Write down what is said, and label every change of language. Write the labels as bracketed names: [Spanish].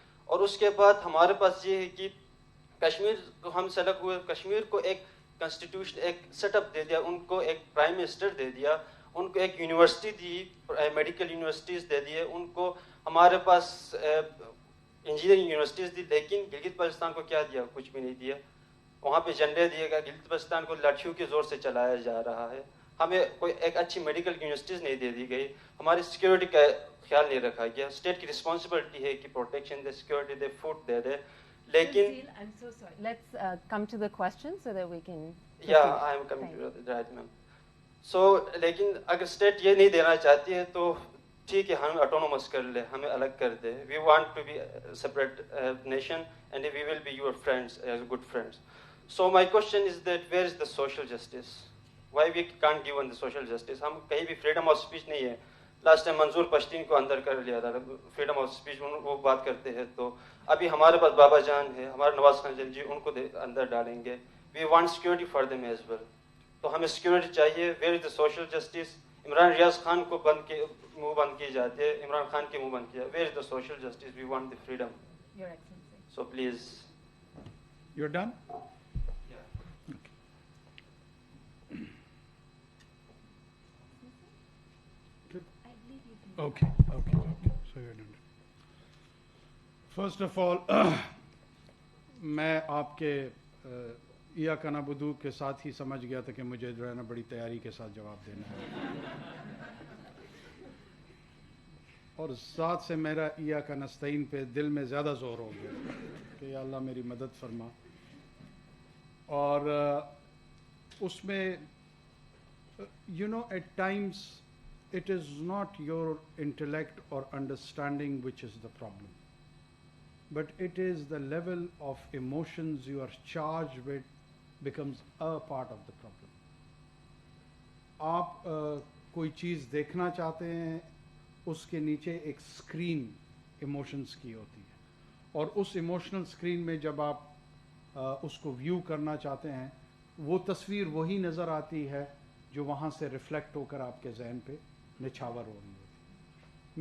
[Urdu] اور اس کے بعد ہمارے پاس یہ ہے کہ کشمیر کو ہم سلگ ہوئے, کشمیر کو ایک کنسٹیٹیوشن ایک سیٹ اپ دے دیا, ان کو ایک پرائم منسٹر دے دیا, ان کو ایک یونیورسٹی دی, میڈیکل یونیورسٹیز دے دیے, ان کو ہمارے پاس انجینئرنگ یونیورسٹیز دی, لیکن گلگت بلتستان کو کیا دیا, کچھ بھی نہیں دیا. وہاں پہ جھنڈے دیے گا, گلگت بلتستان کو لاٹھیوں کے زور سے چلایا جا رہا ہے. ہمیں کوئی ایک اچھی میڈیکل یونیورسٹیز نہیں دے دی گئی, ہماری سیکیورٹی کا خیال نہیں رکھا گیا. اسٹیٹ کی رسپانسبلٹی ہے کہ پروٹیکشن دے, سیکیورٹی دے, فوڈ دے دے, لیکن [English] I'm so sorry. Let's come to the question so that we can yeah, I am coming to that, ma'am. [Urdu] So لیکن اگر اسٹیٹ یہ نہیں دینا چاہتی ہے تو ٹھیک ہے, ہمیں آٹونومس کر لے, ہمیں الگ کر دے. [English] We want to be separate nation and we will be your friends, as good friends. So my question is that where is the social justice? Why we can't give on the social justice? [Urdu] ہم کہیں بھی freedom of speech نہیں ہے. Last time منظور پشتین کو اندر کر لیا تھا, freedom of speech وہ بات کرتے ہیں. تو ابھی ہمارے پاس بابا جان ہے, ہمارے نواز خان جی, ان کو اندر ڈالیں گے. [English] We want security for them as well. [Urdu] تو ہمیں سیکورٹی چاہیے. [English] Where is the social justice? [Urdu] Imran ریاض خان کو منہ بند کی جاتی ہے, عمران خان کے منہ بند کیا. [English] Where is the social justice? We want the freedom. So please. You are done. Okay. So you're done. First of all, [Urdu] میں آپ کے ایاک نعبد کے ساتھ ہی سمجھ گیا تھا کہ مجھے جو ہے نا بڑی تیاری کے ساتھ جواب دینا ہے, اور ذات سے میرا ایاک نستعین پہ دل میں زیادہ زور ہو گیا کہ یا اللہ میری مدد فرما. اور اس میں [English] at times it is not your intellect or understanding which is the problem, but it is the level of emotions you are charged with becomes a part of the problem. [Urdu] آپ کوئی چیز دیکھنا چاہتے ہیں, اس کے نیچے ایک اسکرین ایموشنز کی ہوتی ہے, اور اس ایموشنل اسکرین میں جب آپ اس کو ویو کرنا چاہتے ہیں, وہ تصویر وہی نظر آتی ہے جو وہاں سے ریفلیکٹ ہو کر آپ کے ذہن پہ نچھاور ہو رہی ہوتی.